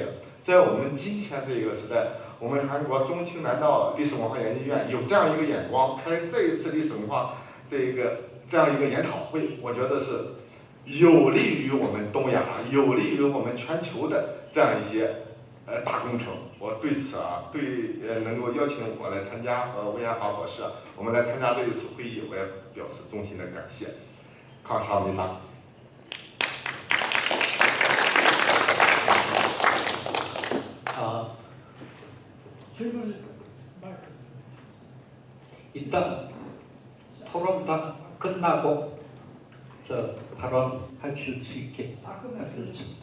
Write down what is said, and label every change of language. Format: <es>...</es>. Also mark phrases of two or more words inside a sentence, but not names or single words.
<zh>在我们今天这个时代，我们韩国中青南道历史文化研究院有这样一个眼光，开这一次历史文化这样一个研讨会，我觉得是有利于我们东亚，有利于我们全球的这样一些大工程。我对此啊，能够邀请我来参加和魏延华博士我们来参加这一次会议，我也表示衷心的感谢。</zh> <ko>康萨米达。 일단 토론 다 끝나고 저 발언하실 수 있게 하겠습니다.</ko>